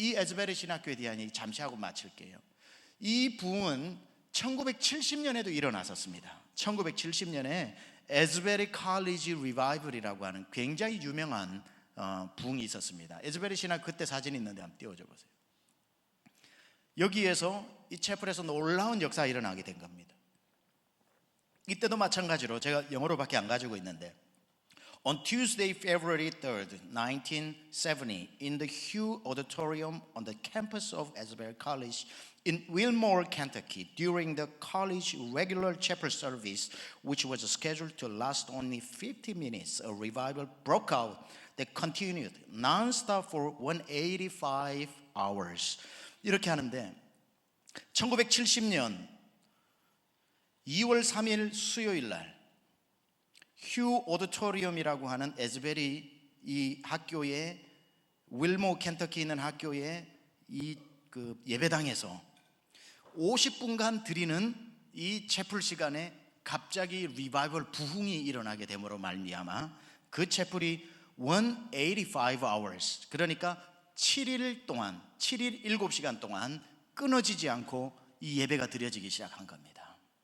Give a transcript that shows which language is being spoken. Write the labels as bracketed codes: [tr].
[ko] 이 에즈베리 신학교에 대한 얘기 잠시 하고 마칠게요. 이 부흥은 1970년에도 일어났었습니다. 1970년에 에즈베리 칼리지 리바이벌이라고 하는 굉장히 유명한 부흥이 있었습니다. 에즈베리 신학 그때 사진이 있는데 한번 띄워줘 보세요. 여기에서 이 채플에서 놀라운 역사가 일어나게 된 겁니다. 이때도 마찬가지로 제가 영어로밖에 안 가지고 있는데, [en] On Tuesday, February 3rd, 1970, in the Hugh Auditorium on the campus of Asbury College in Wilmore, Kentucky, during the college regular chapel service, which was scheduled to last only 50 minutes, a revival broke out that continued non-stop for 185 hours. [ko] 이렇게 하는데, 1970년 2월 3일 수요일 날 휴 오디토리움이라고 하는 에즈베리 이 학교에 윌모 켄터키 있는 학교에 이 그 예배당에서 50분간 드리는 이 채플 시간에 갑자기 리바이벌 부흥이 일어나게 됨으로 말미암아 그 채플이 185 hours, 그러니까 7일 동안 7일 7시간 동안 끊어지지 않고 이 예배가 드려지기 시작한 겁니다.